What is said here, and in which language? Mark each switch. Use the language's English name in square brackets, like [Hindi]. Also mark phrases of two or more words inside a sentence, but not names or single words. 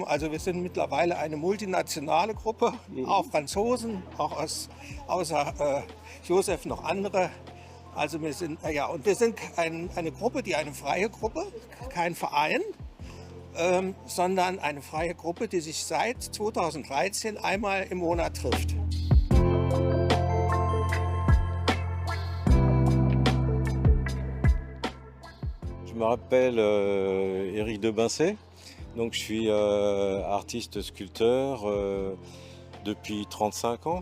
[German] Also wir sind mittlerweile eine multinationale Gruppe, auch Franzosen, auch außer Josef noch andere. Also wir sind eine Gruppe, eine freie Gruppe, kein Verein, sondern eine freie Gruppe, die sich seit 2013 einmal im Monat trifft. [French] Je m'appelle Éric de Bincet, donc je suis artiste sculpteur depuis 35 ans.